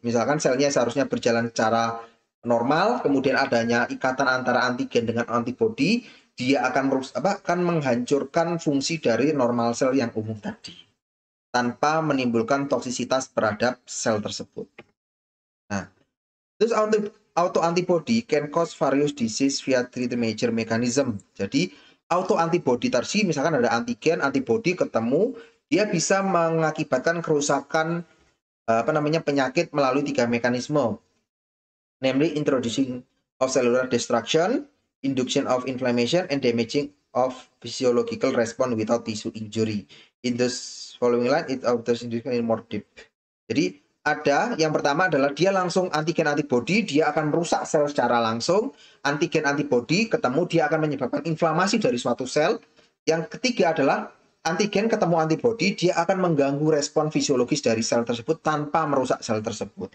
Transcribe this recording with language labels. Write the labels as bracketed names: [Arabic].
[Indonesian] Misalkan selnya seharusnya berjalan secara normal, kemudian adanya ikatan antara antigen dengan antibodi, dia akan menghancurkan fungsi dari normal sel yang umum tadi tanpa menimbulkan toksisitas terhadap sel tersebut. Nah, terus [English] autoantibody can cause various disease via three major mechanism. [Indonesian] Jadi autoantibody tadi, misalkan ada antigen, antibody ketemu, dia bisa mengakibatkan kerusakan penyakit melalui 3 mekanisme. [English] Namely introducing of cellular destruction, induction of inflammation, and damaging of physiological response without tissue injury. In the following line, it offers indication in more deep. [Indonesian] Jadi ada yang pertama adalah dia langsung antigen antibody, dia akan merusak sel secara langsung. Antigen antibody ketemu, dia akan menyebabkan inflamasi dari suatu sel. Yang ketiga adalah antigen ketemu antibody, dia akan mengganggu respon fisiologis dari sel tersebut tanpa merusak sel tersebut.